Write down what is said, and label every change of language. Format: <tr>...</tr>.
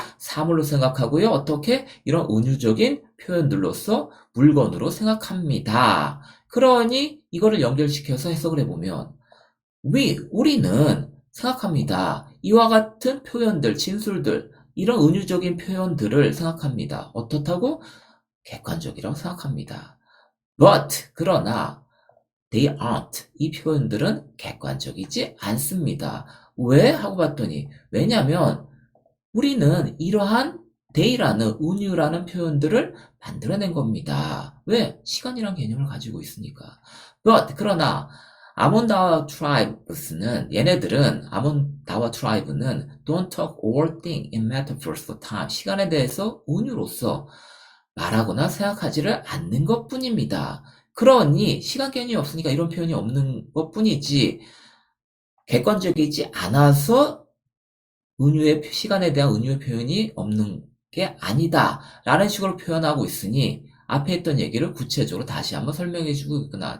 <ko>사물로 생각하고요. 어떻게? 이런 은유적인 표현들로서 물건으로 생각합니다. 그러니 이거를 연결시켜서 해석을 해보면 우리는 생각합니다. 이와 같은 표현들, 진술들, 이런 은유적인 표현들을 생각합니다. 어떻다고? 객관적이라고 생각합니다.</ko> <en>But,</en> <ko>그러나</ko> <en>they aren't.</en> <ko>이 표현들은 객관적이지 않습니다. 왜? 하고 봤더니 왜냐하면 우리는 이러한 they라는 은유라는 표현들을 만들어낸 겁니다. 왜? 시간이란 개념을 가지고 있으니까.</ko> <en>But</en> <ko>그러나 아몬다와 트라이브스는 얘네들은 아몬다와 트라이브는</ko> <en>don't talk or think in metaphors for time.</en> <ko>시간에 대해서 은유로서 말하거나 생각하지를 않는 것뿐입니다. 그러니 시간 개념이 없으니까 이런 표현이 없는 것뿐이지 객관적이지 않아서 시간에 대한 은유의 표현이 없는 게 아니다 라는 식으로 표현하고 있으니 앞에 했던 얘기를 구체적으로 다시 한번 설명해 주고 있구나.</ko>